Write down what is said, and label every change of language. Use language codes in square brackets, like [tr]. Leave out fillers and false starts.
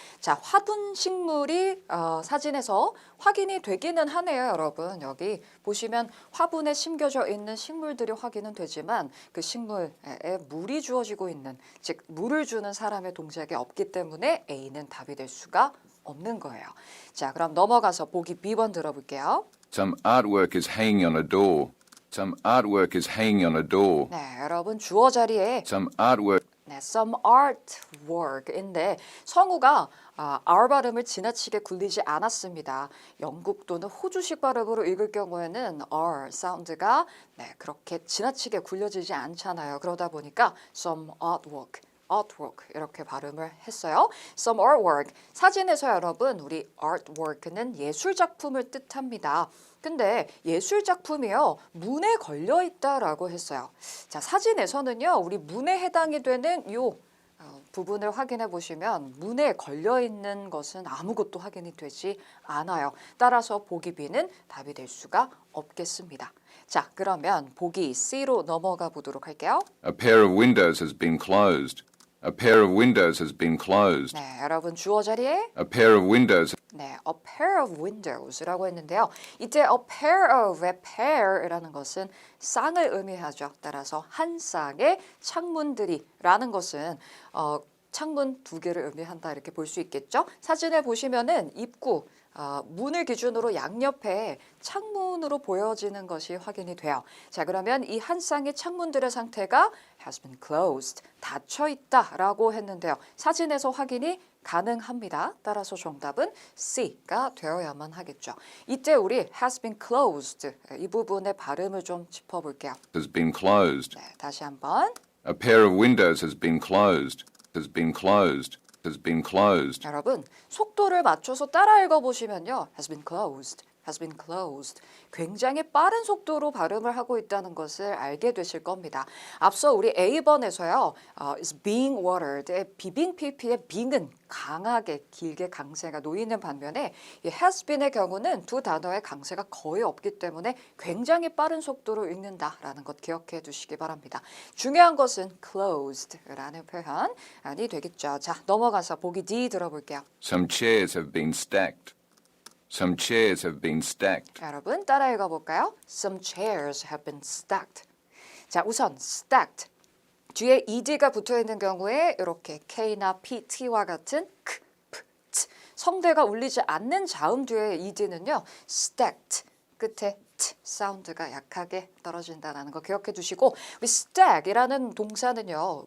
[ko] 자, 화분 식물이 사진에서 확인이 되기는 하네요, 여러분. 여기 보시면 화분에 심겨져 있는 식물들이 확인은 되지만 그 식물에 물이 주어지고 있는, 즉 물을 주는 사람의 동작이 없기 때문에 A는 답이 될 수가 없는 거예요. 자, 그럼 넘어가서 보기 B번 들어볼게요. [en] Some artwork is hanging on a door. Some artwork is hanging on a door. [ko] 네, 여러분 주어 자리에 [en] Some artwork [ko] 네, [en] some artwork [ko] 인데 성우가 R 발음을 지나치게 굴리지 않았습니다. 영국 또는 호주식 발음으로 읽을 경우에는 R 사운드가 그렇게 지나치게 굴려지지 않잖아요. 그러다 보니까 [en] some artwork [ko] 이렇게 발음을 했어요. [en] Some artwork. [ko] 사진에서 여러분 우리 artwork는 예술작품을 뜻합니다. 근데 예술작품이요. 문에 걸려 있다라고 했어요. 자, 사진에서는요. 우리 문에 해당이 되는 요 부분을 확인해 보시면 문에 걸려 있는 것은 아무것도 확인이 되지 않아요. 따라서 보기 B는 답이 될 수가 없겠습니다. 자, 그러면 보기 C로 넘어가 보도록 할게요. [en] A pair of windows has been closed. A pair of windows has been closed. [ko] 네, 여러분 주어 자리에 [en] A pair of windows [ko] 네, [en] a pair of windows [ko] 라고 했는데요. 이때 a pair of의 pair이라는 것은 쌍을 의미하죠. 따라서 한 쌍의 창문들이라는 것은 창문 두 개를 의미한다 이렇게 볼 수 있겠죠. 사진을 보시면은 입구 문을 기준으로 양옆에 창문으로 보여지는 것이 확인이 돼요. 자, 그러면 이 한 쌍의 창문들의 상태가 [en] has been closed, [ko] 닫혀 있다라고 했는데요. 사진에서 확인이 가능합니다. 따라서 정답은 C가 되어야만 하겠죠. 이때 우리 [en] has been closed [ko] 이 부분의 발음을 좀 짚어볼게요. [en] has been closed. [ko] 네, 다시 한번. [en] A pair of windows has been closed. Has been closed. Has been closed. [ko] 여러분 속도를 맞춰서 따라 읽어보시면요. [en] has been closed, has been closed. [ko] 굉장히 빠른 속도로 발음을 하고 있다는 것을 알게 되실 겁니다. 앞서 우리 A번에서요. [en] is being watered [ko] 의 비빙 PP의 being은 강하게 길게 강세가 놓이는 반면에 이 has been의 경우는 두 단어의 강세가 거의 없기 때문에 굉장히 빠른 속도로 읽는다라는 것 기억해 두시기 바랍니다. 중요한 것은 closed라는 표현이 되겠죠. 자, 넘어가서 보기 D 들어볼게요. [en] Some chairs have been stacked. Some chairs have been stacked. [ko] 여러분 따라 읽어볼까요? [en] Some chairs have been stacked. [ko] 자, 우선 stacked. 뒤에 ed가 붙어 있는 경우에 이렇게 k나 p, t와 같은 k, p, t 성대가 울리지 않는 자음 뒤에 ed는요. stacked 끝에 t 사운드가 약하게 떨어진다는 거 기억해 두시고 우리 stack이라는 동사는요.